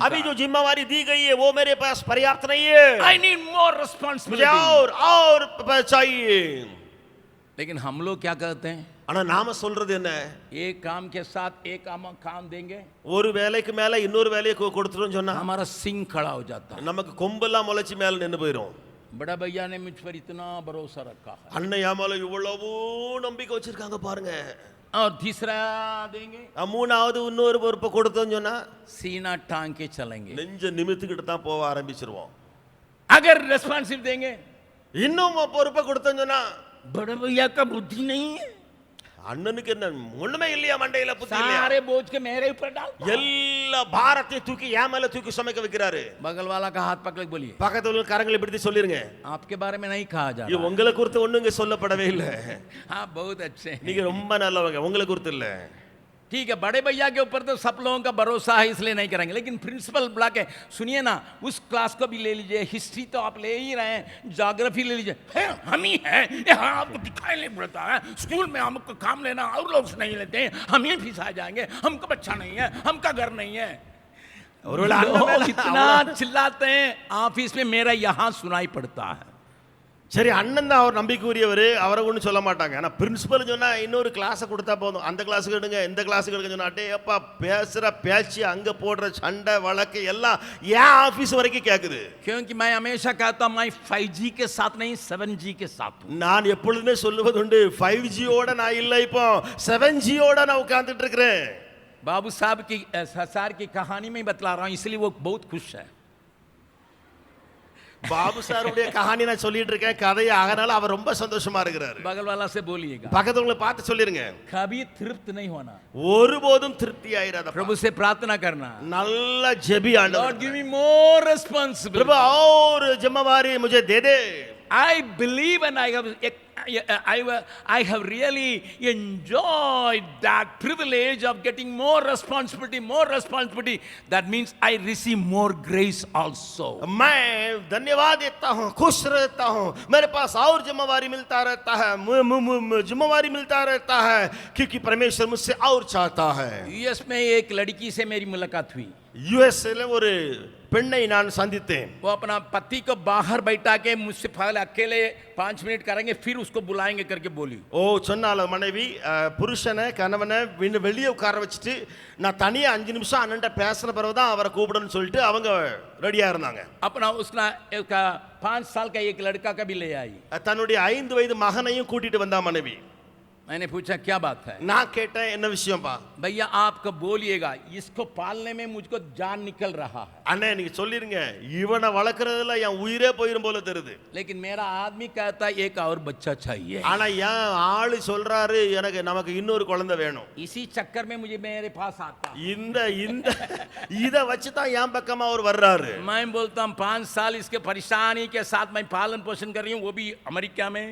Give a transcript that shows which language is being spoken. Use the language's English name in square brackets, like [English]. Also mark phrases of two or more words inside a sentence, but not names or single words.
[Hindi] अभी जो जिम्मेवारी दी गई है वो मेरे पास पर्याप्त नहीं है. [English] I need more [Hindi] मुझे [English] responsibility. [Hindi] और चाहिए. लेकिन हम लोग क्या करते हैं? [Tamil] ஆனா நாம சொல்றது என்ன? [Hindi] एक काम के साथ एक काम देंगे, [Tamil] ஒரு வேலைக்கு மேல இன்னொரு வேலையை கொடுத்துறோம்னு சொன்னா [Hindi] हमारा सिंग खड़ा हो जाता है. [Tamil] நமக்கு கொம்பெல்லாம் முளைச்சி மேல நின்னு போயிடும். [Hindi] बड़ा भैया ने मुझ पर इतना भरोसा रखा है. [Tamil] அண்ணன் யாமால இவ்வளவு நம்பிக்கை வச்சிருக்காங்க பாருங்க. [Hindi] और तीसरा देंगे, [Tamil] மூணாவது இன்னொரு பொறுப்பை கொடுத்தோம்னு சொன்னா [Hindi] सीना टांग के चलेंगे. [Tamil] நெஞ்ச நிமித்திக்கிட்டு தான் போக ஆரம்பிச்சிருவோம். [Hindi] अगर रेस्पॉन्सिव देंगे, [Tamil] இன்னும் பொறுப்பை கொடுத்தோம்னு சொன்னா [Hindi] बड़ा भैया का बुद्धि नहीं है, [Tamil] அண்ணனுக்கு என்ன ஒண்ணுமே இல்லையா மண்டையில புத்தி இல்லையா? [Hindi] सारे बोझ के मेरे ऊपर डाल. [Tamil] எல்லா பாரத்தை தூக்கி என் மேல தூக்கி சுமக்க வைக்கிறாரு. [Hindi] बगल वाला का हाथ पकड़ के बोलिए, [Tamil] பக்கத்துல உள்ள கரங்களை பிடித்து சொல்லிருங்க, [Hindi] आपके बारे में नहीं कहा जा [Tamil] இது [Hindi] रहा. [Tamil] உங்களை குறித்து ஒண்ணுங்க சொல்லப்படவே இல்ல. [Hindi] हाँ बहुत अच्छे हैं. [Tamil] நீங்க ரொம்ப நல்லவங்க, உங்களை குறித்து இல்ல. [Hindi] ठीक है, बड़े भैया के ऊपर तो सब लोगों का भरोसा है इसलिए नहीं करेंगे, लेकिन [English] principal block [Hindi] है, सुनिए ना, उस क्लास को भी ले लीजिए, हिस्ट्री तो आप ले ही रहे हैं, ज्योग्राफी ले लीजिए, है हम ही हैं, यहाँ आपको दिखाई नहीं पड़ता है, स्कूल में हमको काम लेना और लोग नहीं लेते हैं, हम ही फंसा जाएंगे, हमको बच्चा नहीं है, हमका घर नहीं है. लोग इतना चिल्लाते हैं ऑफिस में, मेरा यहाँ सुनाई पड़ता है. [Tamil] சரி, அண்ணன் தான் அவர் நம்பிக்கைக்குரியவர், அவரை ஒன்றும் சொல்ல மாட்டாங்க. ஆனால் பிரின்சிபல் சொன்னா இன்னொரு கிளாஸை கொடுத்தா போதும், அந்த கிளாஸுக்கு எடுங்க இந்த கிளாஸுக்கு எடுங்க சொன்னா அட்டே அப்பா பேசுற பேச்சு அங்கே போடுற சண்டை வழக்கு எல்லாம் ஏன் ஆஃபீஸ் வரைக்கும் கேட்குது. [Hindi] क्योंकि मैं हमेशा कहता हूँ मैं 5G के साथ नहीं 7G के साथ हूँ. [Tamil] நான் எப்பொழுதுமே சொல்லுவது உண்டு, 5Gயோட நான் இல்லை, இப்போ 7Gயோட நான் உட்கார்ந்துட்டு இருக்கிறேன். [Hindi] बाबू साहब की सार की कहानी में ही बतला रहा हूँ, इसलिए वो बहुत खुश है. [Tamil] பாபு சாருடைய கஹானி நான் சொல்லிட்டு இருக்கேன் கதையை, அதனால அவர் ரொம்ப சந்தோஷமா இருக்கிறாரு. [Hindi] बगल वाला से बोलिएगा, [Tamil] பக்கத்துல பார்த்து சொல்லிருங்க, [Hindi] कभी तृप्त नहीं होना, [Tamil] ஒருபோதும் திருப்தி ஆயிராத. [Hindi] प्रभु से प्रार्थना करना, [Tamil] நல்ல ஜெபி [English] Lord [Tamil] ஆண்டவர், [English] give me more responsibility. [Hindi] பிரபு और जिम्मेवारी मुझे दे दे. [English] I believe and I have really enjoyed that privilege of getting more responsibility. That means I receive more grace also. [Hindi] मैं धन्यवाद देता हूँ, खुश रहता हूँ, मेरे पास और जिम्मेवारी मिलता रहता है, जिम्मेवारी मिलता रहता है, क्योंकि परमेश्वर मुझसे और चाहता है. यूएस में एक लड़की से मेरी मुलाकात हुई. [Tamil] यूएसए ஒரு பெண்ணை நான் சந்தித்தேன். [Hindi] वो अपना पति को बाहर बैठा के मुझसे पहले अकेले 5 मिनट करेंगे फिर उसको बुलाएंगे करके बोली. [Tamil] ஓ சொன்னால மனைவி புருஷனை கணவனை வெளியே உட்கார வச்சுட்டு நான் தனியா 5 நிமிஷம் அண்ணன்ட்ட பேசுற பிறகுதான் அவரை கூப்பிடணும்னு சொல்லிட்டு அவங்க ரெடியா இருந்தாங்க. [Hindi] अपना उसने 5 साल का एक लड़का का भी ले आई. [Tamil] தன்னுடைய 5 வயது மகனையும் கூட்டிட்டு வந்தா மனைவி. [Hindi] मैंने पूछा क्या बात है. [Tamil] நான் கேட்டேன் என்ன விஷயம்பா. [Hindi] भैया आपको बोलिएगा, इसको पालने में मुझको जान निकल रहा है. [Tamil] அண்ணே நீங்க சொல்லிருங்க, இவனை வளர்க்கறதுல என் உயிரே போயிரும் போல தெரியுது. [Hindi] लेकिन मेरा आदमी कहता है एक और बच्चा चाहिए. [Tamil] ஆனா என் ஆளு சொல்றாரு நமக்கு இன்னொரு குழந்தை வேணும். [Hindi] इसी चक्कर में मुझे मेरे पास आता. [Tamil] இத வச்சு தான் என் பக்கமா அவர் வர்றாரு. [Hindi] मैं बोलता हूँ 5 साल इसके परेशानी के साथ मैं पालन पोषण कर रही हूँ, वो भी अमेरिका में.